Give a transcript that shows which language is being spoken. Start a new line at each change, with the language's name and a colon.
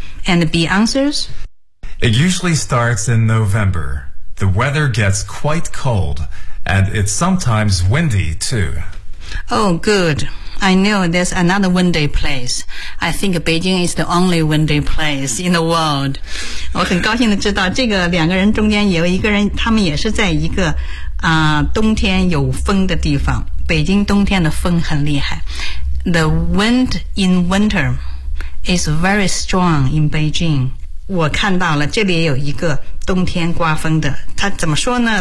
English: And B answers? It usually starts in November. The weather gets quite cold and it's sometimes windy too. Oh good, I know there's another windy place. I think Beijing is the only windy place in the world.
Chinese: 我很高兴地知道这个两个人中间有一个人，他们也是在一个、冬天有风的地方。北京冬天的风很厉害。
English: The wind in winter is very strong in Beijing.
Chinese: 我看到了这里有一个冬天刮风的，他怎么说呢？